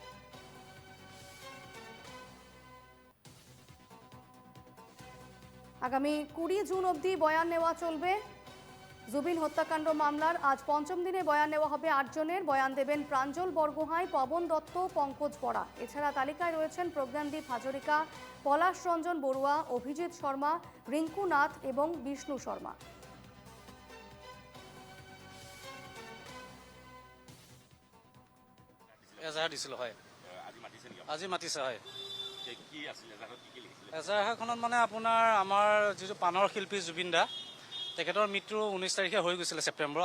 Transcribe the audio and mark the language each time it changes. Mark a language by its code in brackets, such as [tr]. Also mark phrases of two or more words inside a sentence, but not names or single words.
[bn] আগামী 20 জুন অবধি বয়ান নেওয়া চলবে। জুবিন হত্যাকাণ্ড মামলার আজ পঞ্চম দিনে বয়ান নেওয়া হবে 8 জনের। বয়ান দেবেন প্রাঞ্জল বরগোহাঁই, পবন দত্ত, পঙ্কজ বরা। এছাড়া তালিকায় রয়েছেন প্রজ্ঞানদীপ হাজরিকা, পলাশ রঞ্জন বড়ুয়া, অভিজিৎ শর্মা, রিঙ্কু নাথ এবং বিষ্ণু শর্মা। [as] এজাহাৰখনত মানে আপোনাৰ আমাৰ যিটো পাণৰ শিল্পী জুবিন দা, তেখেতৰ মৃত্যু 19 তাৰিখে হৈ গৈছিলে ছেপ্টেম্বৰ।